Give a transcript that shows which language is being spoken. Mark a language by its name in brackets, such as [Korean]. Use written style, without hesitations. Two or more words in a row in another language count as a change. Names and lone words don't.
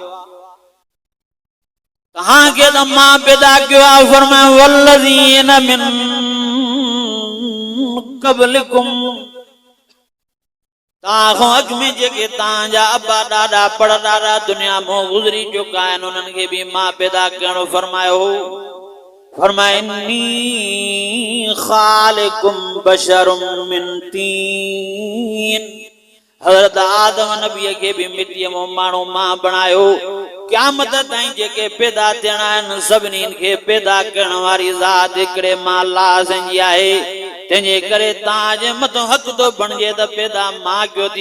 [Sindhi] तव्हांखे त मां पैदा कयो आहे। फरमाया [Arabic] والذين من قبلكم [Sindhi] तव्हांखां अॻु में जेके तव्हांजा अबा ॾाॾा परॾाॾा दुनिया मां गुज़री चुका आहिनि उन्हनि खे बि मां पैदा करणो फरमायो। [Arabic] फरमाया إني خالقكم بشرا من طين. [Sindhi] हज़रत आदम नबीअ खे बि मिटीअ मां माण्हू मां बणायो। क़यामत ताईं जेके पैदा थियणा आहिनि सभिनीनि खे पैदा करण वारी ज़ात हिकिड़े मां अल्लाह जी आहे। तंहिंजे करे तव्हांजे मथां हक़ थो बणिजे त पैदा मां कयो थी।